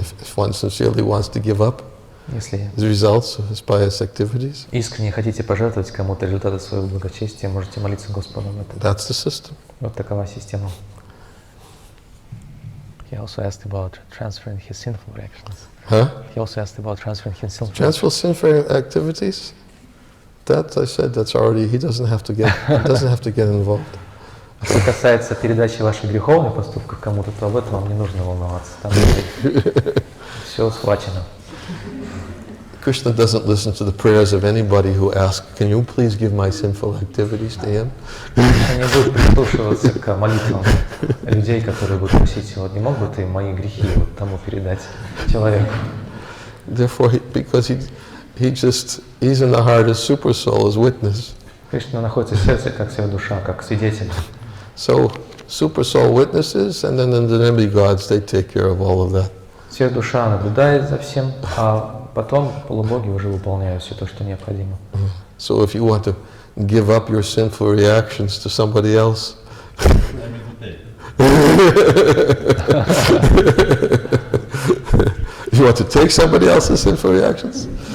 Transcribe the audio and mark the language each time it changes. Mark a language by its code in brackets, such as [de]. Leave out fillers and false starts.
[en] If one sincerely wants to give up [ru] Если [en] the results of his pious activities, [ru] искренне хотите пожертвовать кому-то результаты своего благочестия, можете молиться Господу об этом. [en] that's the system. [ru] Вот такова система. [en] He also asked about transferring his sinful reactions. He also asked about transferring his sinful Transfer sinful activities. That I said, that's already. He doesn't have to get involved. [ru] Что касается передачи ваших греховных поступков кому-то, то об этом вам не нужно волноваться. Там все схвачено. [en] Krishna doesn't listen to the prayers of anybody who asks, "Can you please give my sinful activities to him?" [ru] Он не будет прислушиваться к молитвам людей, которые будут просить его: не мог бы ты мои грехи вот тому передать человеку? [en] Therefore, because he's in the heart as super soul, as witness. [ru] Кришна находится в сердце как вся душа, как свидетель. [en] So super soul witnesses, and then the demigods, they take care of all of that. [ru] Вся душа наблюдает за всем, а потом полубоги уже выполняют все то, что необходимо. [en] So if you want to give up your sinful reactions to somebody else, you want to take somebody else's sinful reactions?